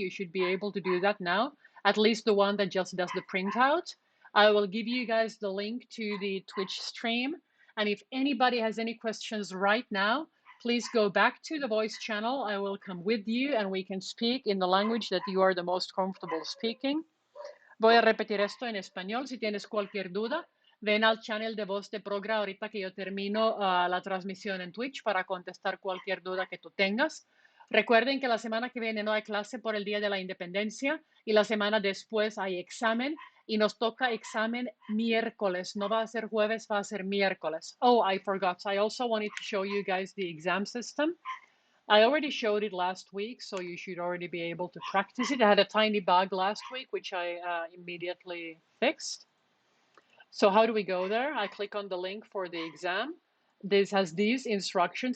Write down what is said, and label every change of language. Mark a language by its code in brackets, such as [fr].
[en] You should be able to do that now, at least the one that just does the printout. I will give you guys the link to the Twitch stream. And if anybody has any questions right now, please go back to the voice channel. I will come with you and we can speak in the language that you are the most comfortable speaking. [es] Voy a repetir esto en español. Si tienes cualquier duda, ven al channel de voz de Progra ahorita que yo termino la transmisión en Twitch para contestar cualquier duda que tú tengas. Recuerden que la semana que viene no hay clase por el Día de la Independencia y la semana después hay examen y nos toca examen miércoles. No va a ser jueves, va a ser miércoles. [en] Oh, I forgot. I also wanted to show you guys the exam system. I already showed it last week, so you should already be able to practice it. I had a tiny bug last week, which I immediately fixed. So how do we go there? I click on the link for the exam. This has these instructions.